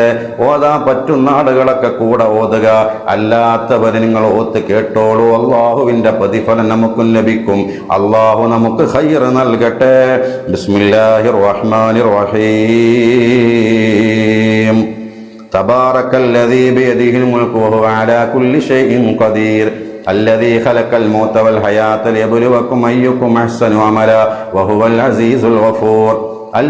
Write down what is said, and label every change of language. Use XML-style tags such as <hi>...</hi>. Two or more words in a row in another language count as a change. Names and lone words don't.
<ml>ഓതാൻ പറ്റുന്ന ആളുകളൊക്കെ കൂടെ ഓതുക, അല്ലാത്തവര് നിങ്ങൾ ഓത്ത് കേട്ടോളൂ. അള്ളാഹുവിന്റെ പ്രതിഫലം നമുക്കും ലഭിക്കും. അള്ളാഹു നമുക്ക് ഖൈർ നൽകട്ടെ.</ml> <ar>بسم الله الرحمن الرحيم. تبارك الذي بيده الملك وهو على كل شيء قدير الذي خلق الموت والحياة ليبلوكم أيكم أحسن عملا وهو العزيز الغفور.</ar>